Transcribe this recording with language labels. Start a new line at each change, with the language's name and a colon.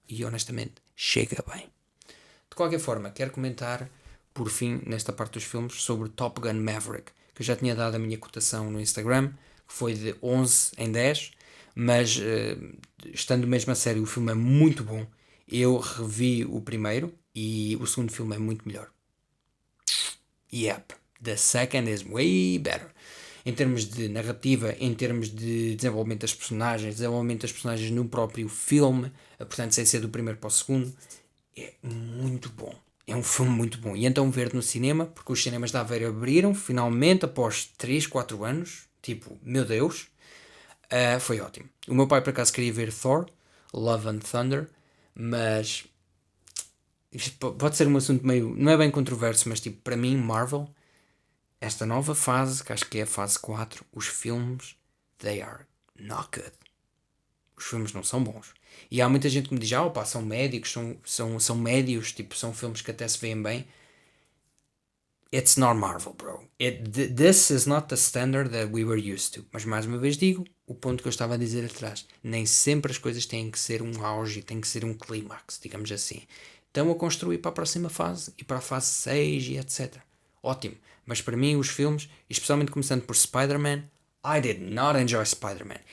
Portuguese: E honestamente, chega bem. De qualquer forma, quero comentar, por fim, nesta parte dos filmes, sobre Top Gun Maverick, que eu já tinha dado a minha cotação no Instagram, que foi de 11 em 10, mas estando mesmo a sério, o filme é muito bom. Eu revi o primeiro e o segundo filme é muito melhor.
English: Yep, the second is way better.
Portuguese: Em termos de narrativa, em termos de desenvolvimento das personagens no próprio filme, portanto, sem ser do primeiro para o segundo, é muito bom. É um filme muito bom. E então ver no cinema, porque os cinemas da Aveiro abriram, finalmente, após 3 4 anos, tipo, meu Deus, foi ótimo. O meu pai, por acaso, queria ver Thor, Love and Thunder, mas isto pode ser um assunto meio, não é bem controverso, mas tipo, para mim, Marvel, esta nova fase, que acho que é a fase 4, os filmes,
English: they are not good.
Portuguese: Os filmes não são bons. E há muita gente que me diz, opa, são médicos, são médios, tipo, são filmes que até se veem bem.
English: it's not Marvel, bro. This is not the standard that we were used to.
Portuguese: Mas mais uma vez digo, o ponto que eu estava a dizer atrás, nem sempre as coisas têm que ser um auge, têm que ser um clímax, digamos assim. Estão a construir para a próxima fase, e para a fase 6 e etc. Ótimo. Mas para mim os filmes, especialmente começando por Spider-Man,
English: I did not enjoy Spider-Man.